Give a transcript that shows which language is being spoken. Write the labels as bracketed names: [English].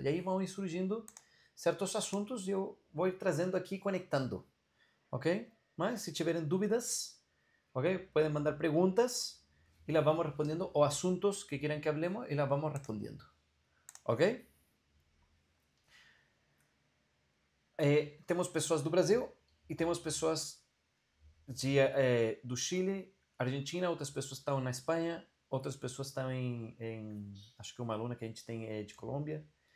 [Portuguese] E aí vão surgindo certos assuntos e eu vou ir trazendo aqui, conectando. Ok? Mas se tiverem dúvidas, ok? Podem mandar perguntas e [Spanish] las vamos [Portuguese] respondendo, [Spanish] o asuntos que quieran que hablemos y las vamos respondiendo. [Portuguese] Ok? Temos pessoas do Brasil e temos pessoas do Chile, Argentina, outras pessoas estão na Espanha, outras pessoas estão acho que uma aluna que a gente tem é de Colômbia.